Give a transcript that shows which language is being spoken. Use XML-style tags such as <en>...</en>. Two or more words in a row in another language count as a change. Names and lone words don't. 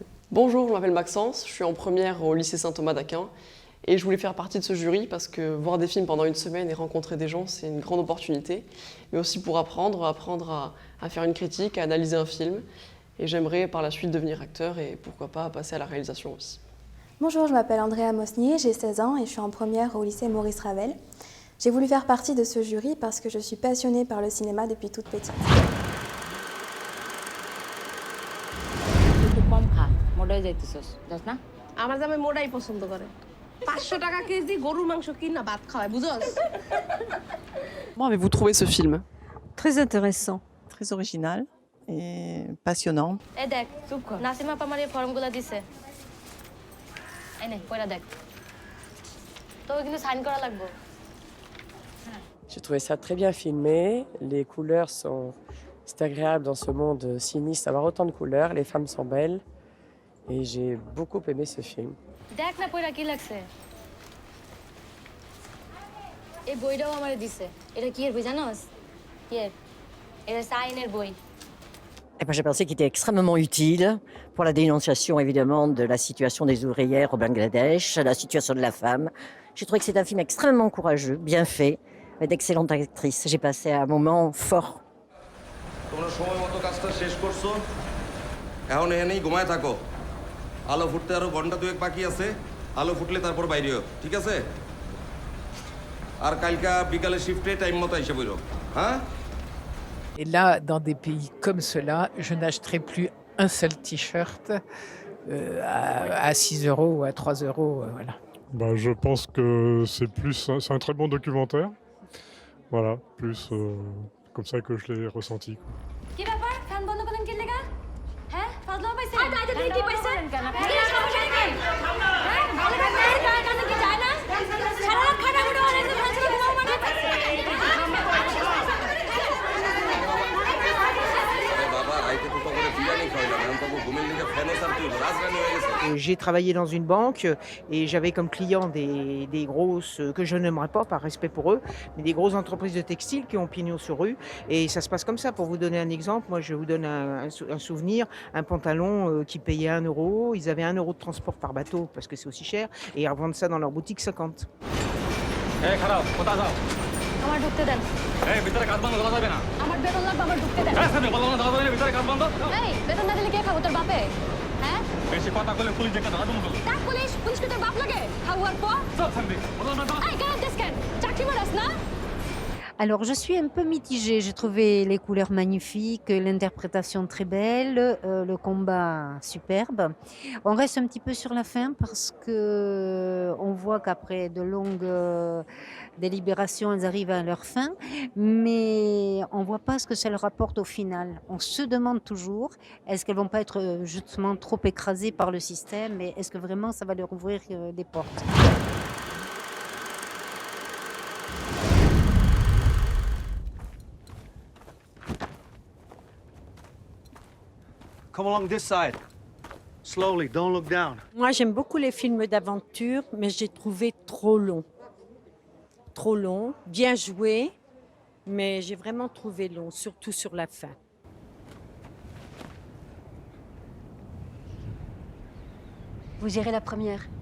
<fr>Bonjour, je m'appelle Maxence, je suis en première au lycée Saint-Thomas d'Aquin et je voulais faire partie de ce jury parce que voir des films pendant une semaine et rencontrer des gens, c'est une grande opportunité, mais aussi pour apprendre à faire une critique, à analyser un film. Et j'aimerais par la suite devenir acteur et pourquoi pas passer à la réalisation aussi. Bonjour, je m'appelle Andrea Mosnier, j'ai 16 ans et je suis en première au lycée Maurice Ravel. J'ai voulu faire partie de ce jury parce que je suis passionnée par le cinéma depuis toute petite.</fr> <bn>মোটাই যাইতেছস যাস না আমার জামাই মোটাই পছন্দ করে 500 টাকা কেজি গরুর মাংস কিনা ভাত খাওয়ায় বুঝছস</bn> <fr>Comment avez-vous trouvé ce film? Très intéressant, très original et passionnant.</fr> <bn>এই দেখ চুপ কর নাসিমা আপা আমার এই ফর্মগুলো দিছে এই নে পড়া দেখ তোকে কিন্তু সাইন করা লাগবে</bn> <fr>J'ai trouvé ça très bien filmé, les couleurs sont... C'est agréable dans ce monde sinistre d'avoir autant de couleurs, les femmes sont belles et j'ai beaucoup aimé ce film.</fr> <bn>দেখ না পড়া কি লাগছে এই বইটাও আমারে দিছে এটা কি এর বই জানোস কি এর এটা সাইনের বই</bn> <fr>Eh ben, j'ai pensé qu'il était extrêmement utile pour la dénonciation évidemment de la situation des ouvrières au Bangladesh, la situation de la femme. J'ai trouvé que c'est un film extrêmement courageux, bien fait, avec d'excellentes actrices. J'ai passé un moment fort.</fr> <bn>তোমরা সময় মতো কাজটা শেষ করছো এখন এখানেই ঘুমায় থাকো আলো ফুটতে আরো ঘন্টা দুয়েক বাকি আছে আলো ফুটলে তারপর বাইরে হোক ঠিক আছে আর কালকা বিকালে শিফটে টাইম মতো এসে বইরো হ্যাঁ</bn> <fr>Et là, dans des pays comme cela, je n'achèterai plus un seul t-shirt à 6 euros ou à 3 euros. Voilà. Je pense que c'est un très bon documentaire. Voilà, plus comme ça que je l'ai ressenti.</fr> <bn>কি ব্যাপার ফ্যান বন্ধ করেন কি লাগা হ্যাঁ ফাজলাম পাইছে আয় তাই তুই কি পাইছে কি সমস্যা নাকি হ্যাঁ ভালো করে কানে কি যায় না সারা রাত খাটা মুড়ো আর এসে ফ্যান ছেড়ে ঘুমাও মানে</bn> <fr>J'ai travaillé dans une banque et j'avais comme clients des grosses, que je n'aimerais pas par respect pour eux, mais des grosses entreprises de textile qui ont pignon sur rue. Et ça se passe comme ça. Pour vous donner un exemple, moi je vous donne un souvenir, un pantalon qui payait 1 euro, ils avaient 1 euro de transport par bateau parce que c'est aussi cher, et ils revendent ça dans leur boutique 50.</fr> <bn>আমার ঢুকতে দেন এই ভিতরে কাজ বন্ধ করা যাবে না আমার বেতন লাগবে আমার ঢুকতে দেন এই সামনে বললাম না দাদা ভাই ভিতরে কাজ বন্ধ এই বেতন না দিলে কে খাবো তোর বাপে হ্যাঁ বেশি কথা বলে পুলিশ ডেকে দাও তুমি বলো ডাক পুলিশ পুলিশ কি তোর বাপ লাগে খাওয়ার পর চল সামনে বললাম না এই কেন ডিসকাউন্ট চাকরি মারাস না</bn> <fr>Alors, je suis un peu mitigée. J'ai trouvé les couleurs magnifiques, l'interprétation très belle, le combat superbe. On reste un petit peu sur la fin parce que on voit qu'après de longues délibérations, elles arrivent à leur fin, mais on voit pas ce que ça leur apporte au final. On se demande toujours, est-ce qu'elles vont pas être justement trop écrasées par le système et est-ce que vraiment ça va leur ouvrir des portes?</fr> <en>Come along this side. Slowly, don't look down.</en> <fr>Moi, j'aime beaucoup les films d'aventure, mais j'ai trouvé trop long. Trop long, bien joué, mais j'ai vraiment trouvé long, surtout sur la fin. Vous irez la première.</fr>